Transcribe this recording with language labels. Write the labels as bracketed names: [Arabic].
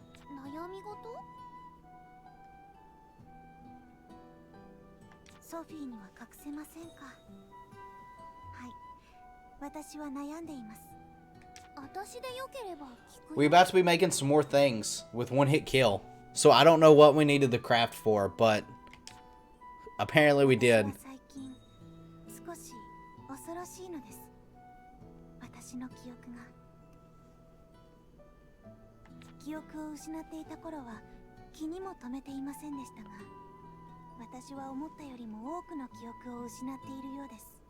[Japanese] 悩み事？ソフィーには隠せませんか。はい、私は悩んでいます。私でよければ聞くよ。 [English] We're about to be making some more things with one hit kill. So I don't know what we needed the craft for, but apparently we did. [Japanese] 最近少し恐ろしいのです。私の記憶が。記憶を失っていた頃は気にも留めていませんでしたが、私は思ったよりも多くの記憶を失っているようです。